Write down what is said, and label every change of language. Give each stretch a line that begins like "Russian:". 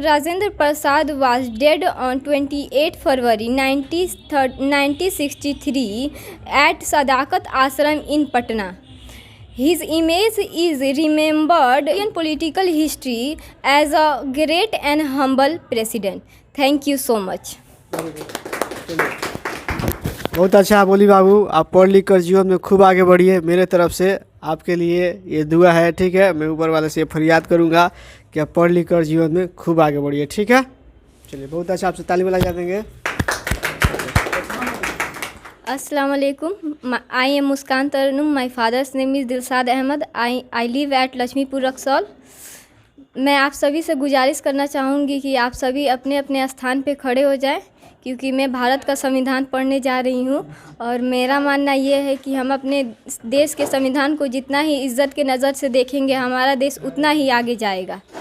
English: Rajendra Prasad was dead on 28 February 1963 at Sadakat Ashram in Patna. His image is remembered in political history as a great and humble president. Thank you so much.
Hindi: बहुत अच्छा बोली बाबू, आप पढ़ लिख कर जीवन में खूब आगे बढ़िए। मेरे तरफ से आपके लिए ये दुआ है, ठीक है। मैं ऊपर वाले से फरियाद करूँगा कि आप पढ़ लिख कर जीवन में खूब आगे बढ़िए, ठीक है। चलिए, बहुत अच्छा, आपसे ताली बजा देंगे।
English: Assalamu alaikum. I am Muskan Tarnum. My father's name is Dilshad Ahmed. I live at Lakshmipur, Raxaul.
Hindi: मैं आप सभी से गुजारिश करना चाहूँगी कि आप सभी अपने अपने स्थान पे खड़े हो जाएं, क्योंकि मैं भारत का संविधान पढ़ने जा रही हूँ। और मेरा मानना ये है कि हम अपने देश के संविधान को जितना ही इज़्ज़त के नज़र से देखेंगे, हमारा देश उतना ही आगे जाएगा।